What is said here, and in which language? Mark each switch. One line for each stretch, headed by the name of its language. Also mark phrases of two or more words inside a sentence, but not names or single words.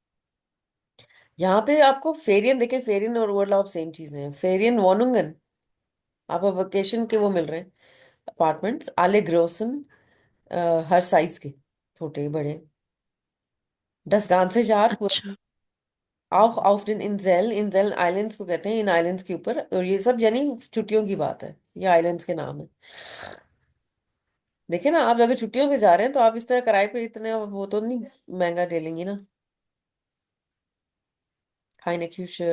Hindi: यहाँ पे आपको फेरियन, देखें, फेरियन और ओवरलॉप सेम चीजें हैं।
German: Ferien Wohnungen,
Hindi: आपको वेकेशन के वो मिल रहे हैं, अपार्टमेंट्स
German: alle Größen,
Hindi: हर साइज के, छोटे बड़े।
German: Das ganze Jahr,
Hindi: पूरा। अच्छा।
German: auch auf den Inseln,
Hindi: इंसेल आइलैंड्स को कहते हैं, इन आइलैंड्स के ऊपर। और ये सब यानी छुट्टियों की बात है, ये आइलैंड्स के नाम है। देखिए ना, आप अगर छुट्टियों पे जा रहे हैं तो आप इस तरह किराए पे इतने वो तो नहीं महंगा ले लेंगी ना।
German: keine Küche।